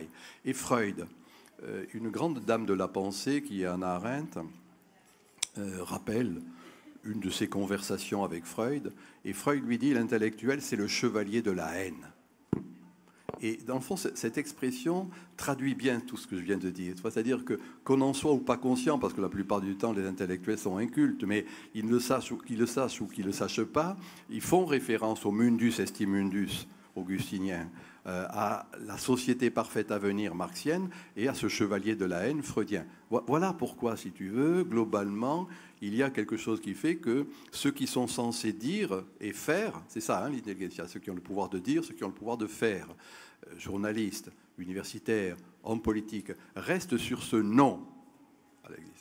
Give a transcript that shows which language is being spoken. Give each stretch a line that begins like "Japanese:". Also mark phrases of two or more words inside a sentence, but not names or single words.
French: Et Freud, une grande dame de la pensée, qui est Hannah Arendt, rappelle une de ses conversations avec Freud, et Freud lui dit « L'intellectuel, c'est le chevalier de la haine ». Et dans le fond, cette expression traduit bien tout ce que je viens de dire. C'est-à-dire qu'on en soit ou pas conscient, parce que la plupart du temps, les intellectuels sont incultes, mais ils le sachent ou qu'ils le sachent ou qu'ils ne le sachent pas, ils font référence au
Latin: mundus estimundus
French: augustinien, à la société parfaite à venir marxienne et à ce chevalier de la haine freudien. Voilà pourquoi, si tu veux, globalement, il y a quelque chose qui fait que ceux qui sont censés dire et faire, c'est ça, l'intelligentsia, ceux qui ont le pouvoir de dire, ceux qui ont le pouvoir de faire, journalistes, universitaires, hommes politiques, restent sur ce non à l'Église.